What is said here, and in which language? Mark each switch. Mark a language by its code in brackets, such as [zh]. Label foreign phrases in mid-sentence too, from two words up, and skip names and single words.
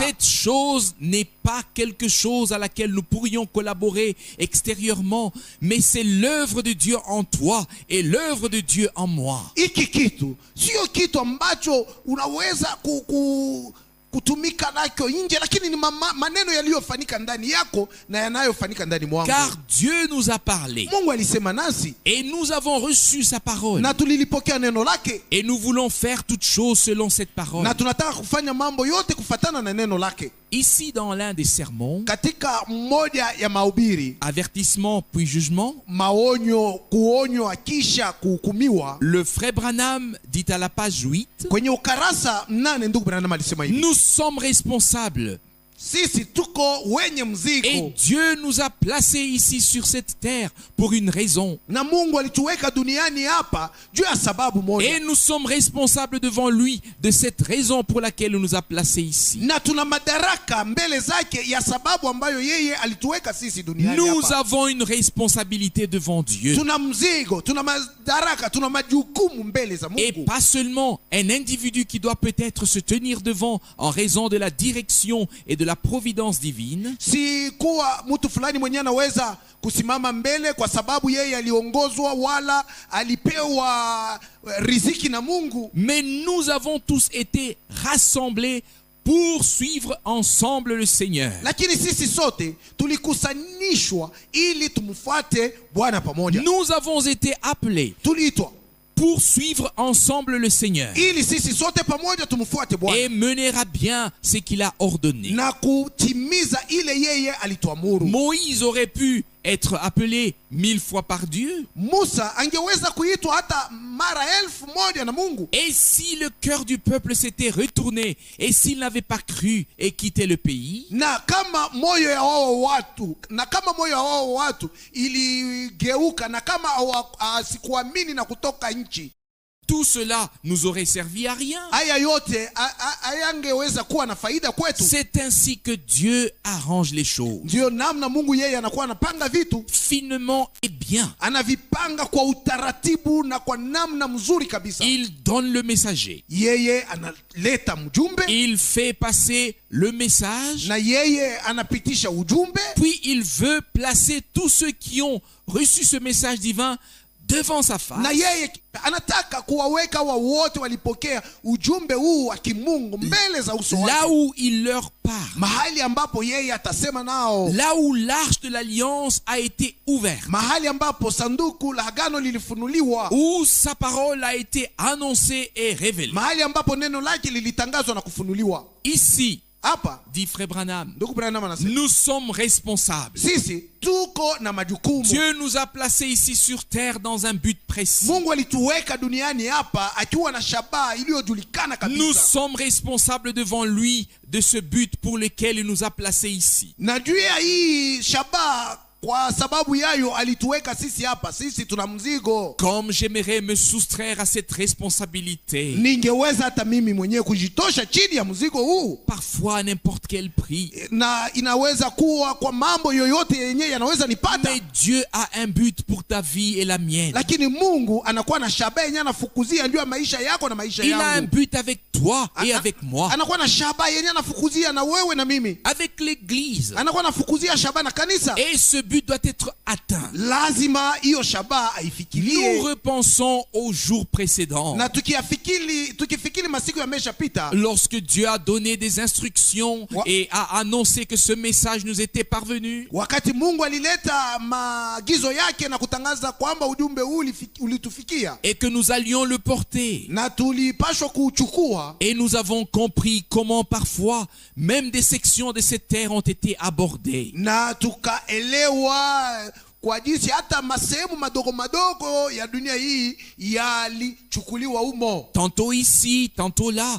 [fr] Cette chose n'est pas quelque chose à laquelle nous pourrions collaborer extérieurement, mais c'est l'œuvre de Dieu en toi et l'œuvre de Dieu en moi. [sw] Hiki kitu sio kitu ambacho unaweza kutumika nacho nje, lakini ni maneno yaliyofanyika ndani yako na yanayofanyika ndani mwangu. [fr] Car Dieu nous a parlé [sw] Mungu alisema nasi [fr] et nous avons reçu sa parole. [sw] na tulilipokea neno lake, [fr] Et nous voulons faire toutes choses selon cette parole. [sw] na tunataka kufanya mambo yote kufatana na neno lake. [fr] Ici, dans l'un des sermons, [sw] Katika mmoja ya mahubiri, [fr] avertissement puis jugement, [sw] maonyo, kuonywa kisha kuhukumiwa, [fr] le frère Branham dit à la page 8, [sw] kwenye ukarasa 8 ndugu Branham alisema hivi: [fr] nous sommes responsables [sw] sisi tuko wenye [fr] Et [sw] mzigo, [fr] Dieu nous a placés ici sur cette terre pour une raison. [sw] na Mungu alituweka duniani hapa juu ya sababu moja, [fr] Et nous sommes responsables devant lui de cette raison pour laquelle il nous a placés ici. [sw] na tuna madaraka mbele zake ya sababu ambayo yeye alituweka sisi duniani [fr] Nous [sw] hapa. [fr] avons une responsabilité devant Dieu. [sw] Tuna mzigo, tuna madaraka, tuna majukumu mbele za [fr] Et [sw] Mungu. [fr] pas seulement un individu qui doit peut-être se tenir devant en raison de la direction et de la providence divine, [sw] Si kuwa mtu fulani mwenye anaweza kusimama mbele kwa sababu yeye aliongozwa wala alipewa riziki na Mungu, [fr] mais nous avons tous été rassemblés pour suivre ensemble le Seigneur. [sw] lakini sisi sote tulikusanishwa ili tumfuate Bwana pamoja. [fr] Nous avons été appelés [sw] Tuliitwa [fr] pour suivre ensemble le Seigneur [sw] ili sisi sote pamoja tumfuate [fr] et [sw] Bwana [fr] mener à bien ce qu'il a ordonné. [sw] na kutimiza ile yeye alituamuru. [fr] Moïse aurait pu être appelé 1000 fois par Dieu. [sw] Musa angeweza kuitwa hata mara 1000 na Mungu, [fr] Et si le cœur du peuple s'était retourné et s'il n'avait pas cru et quitté le pays, [sw] na kama moyo ya wao watu iligeuka, na kama sikuamini na kutoka nchi, [fr] tout cela nous aurait servi à rien. [sw] haya yote hayangeweza kuwa na faida kwetu. [fr] C'est ainsi que Dieu arrange les choses, [sw] Ndio namna Mungu yeye anakuwa anapanga vitu, [fr] finement et bien. [sw] anavipanga kwa utaratibu na kwa namna mzuri kabisa. [fr] Il donne le messager, [sw] Yeye analeta mjumbe [fr] il fait passer le message, [sw] na yeye anapitisha ujumbe, [fr] puis il veut placer tous ceux qui ont reçu ce message divin devant sa face. [sw] na yeye anataka kuwaweka wote walipokea ujumbe huu wa kimungu mbele za uso wake, [fr] Là où il leur parle, [sw] mahali ambapo yeye atasema nao, [fr] là où l'arche de l'alliance a été ouverte, [sw] mahali ambapo sanduku la agano lilifunuliwa, [fr] où sa parole a été annoncée et révélée. [sw] mahali ambapo neno lake lilitangazwa na kufunuliwa. [fr] Ici, [sw] Hapa [fr] dit Frère Branham, [sw] ndugu Branham anasema [fr] nous sommes responsables. [sw] sisi tuko na majukumu. [fr] Dieu nous a placés ici sur terre dans un but précis. [sw] Mungu alituweka duniani hapa akiwa na shabaha iliyojulikana [fr] Nous [sw] kabisa, [fr] sommes responsables devant lui de ce but pour lequel il nous a placés ici. [sw] na juu ya hii shabaha, kwa sababu yayo alituweka sisi hapa. Sisi tuna mzigo. [fr] Comme j'aimerais me soustraire à cette responsabilité, [sw] Ningeweza hata mimi mwenyewe kujitosha chini ya mzigo huu, [fr] parfois à n'importe quel prix. [sw] na inaweza kuwa kwa mambo yoyote yenyewe yanaweza nipata, [fr] Mais Dieu a un but pour ta vie et la mienne. [sw] lakini Mungu anakuwa na shabaha yenyewe anafukuzia juu ya maisha yako na maisha [fr] Il a un [sw] yangu. [fr] but avec toi et avec moi, [sw] Anakuwa na shabaha yenyewe anafukuzia na wewe na mimi, [fr] avec l'église. [sw] anakuwa anafukuzia shabaha na kanisa. [fr] Et ce but doit être atteint. [sw] Lazima hiyo shabaha [fr] Nous [sw] aifikirie, [fr] repensons aux jours précédents, [sw] na tukifikiri masiku yameshapita, [fr] lorsque Dieu a donné des instructions et a annoncé que ce message nous était parvenu. [sw] wakati Mungu alileta maagizo yake na kutangaza kwamba ujumbe huu ulitufikia [fr] Et que nous allions le porter. [sw] na tulipashwa kuuchukua. [fr] Et nous avons compris comment parfois même des sections de cette terre ont été abordées. [sw] Na tukaelewa kwa jinsi hata masehemu madogo madogo ya dunia hii yalichukuliwa humo, [fr] Tantôt ici, tantôt là.